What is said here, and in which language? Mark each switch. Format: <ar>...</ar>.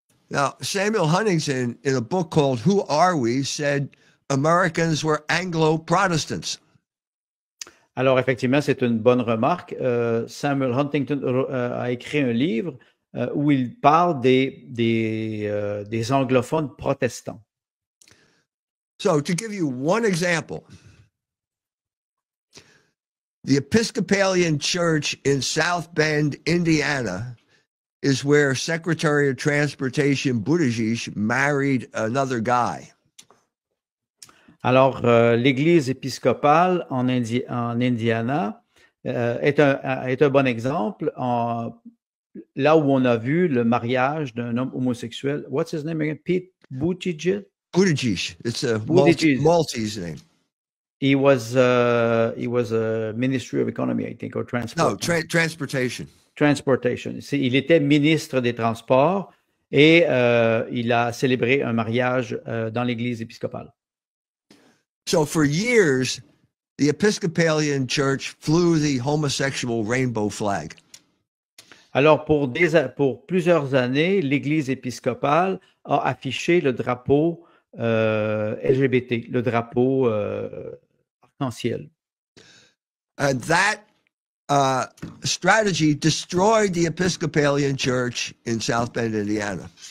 <en>Now, Samuel Huntington, in a book called Who Are We, said Americans were Anglo-Protestants.</en> <fr>Alors, effectivement, c'est une bonne remarque. Samuel Huntington a écrit un livre où il parle des anglophones protestants.</fr> <en>So, to give you one example, the Episcopalian Church in South Bend, Indiana, is where Secretary of Transportation Buttigieg married another guy.</en> <fr>Alors, l'Église épiscopale en Indiana est un bon exemple, là où on a vu le mariage d'un homme homosexuel.</fr> <en>What's his name again? Pete Buttigieg? Buttigieg. It's a Buttigieg. Maltese name. He was a Ministry of Economy, I think, or Transport. No, transportation. Transportation.</en> <fr>Il était ministre des Transports et il a célébré un mariage dans l'Église épiscopale.</fr> <en>So for years, the Episcopalian Church flew the homosexual rainbow flag.</en> <fr>Alors, pour plusieurs années, l'Église épiscopale a affiché le drapeau LGBT, le drapeau arc-en-ciel.</fr> <en>And that strategy destroyed the Episcopalian Church in South Bend, Indiana.</en>